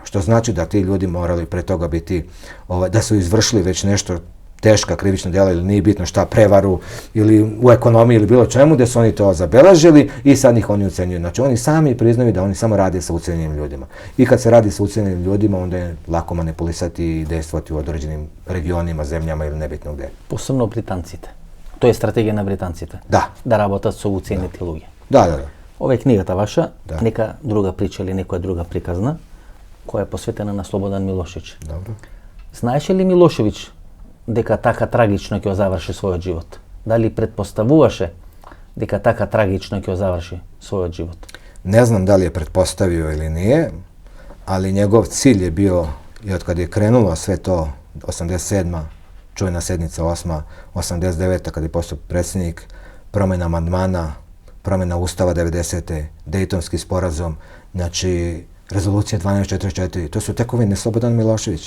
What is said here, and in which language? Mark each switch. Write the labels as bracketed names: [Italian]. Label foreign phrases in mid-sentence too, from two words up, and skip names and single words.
[Serbian] Što znači da ti ljudi morali pre toga biti, da su izvršili već nešto teška krivična djela ili nije bitno šta, prevaru ili u ekonomiji ili bilo čemu, gdje su oni to zabeležili i sad ih oni ucenjuju. Znači oni sami priznaju da oni samo rade sa ucenjenim ljudima. I kad se radi sa ucenjenim ljudima, onda je lako manipulisati i dejstvovati u određenim regionima, zemljama ili nebitno gdje. [Macedonian] Посебно Британците. То је стратегија на Британците. Da. Da работат со уценети луѓе. Da. Ова е книгата ваша, нека друга прича или некоја друга приказна, која е посветена на Слободан Милошевиќ. [Serbian] Dobro. [Macedonian] Знаеше ли Милошевиќ дека така трагично ќе заврши својот живот? Дали предпоставуваше дека така трагично ќе заврши својот живот? [Serbian] Ne znam da li je pretpostavio ili nije, ali njegov cilj je bio, i od kada je krenulo sve to, 87. čuvena sednica 8. 89. kada je postao predsjednik, promjena amandmana, promjena Ustava 90. Dejtonski sporazum, znači rezolucija 1244, to su tekovine Slobodana Miloševića.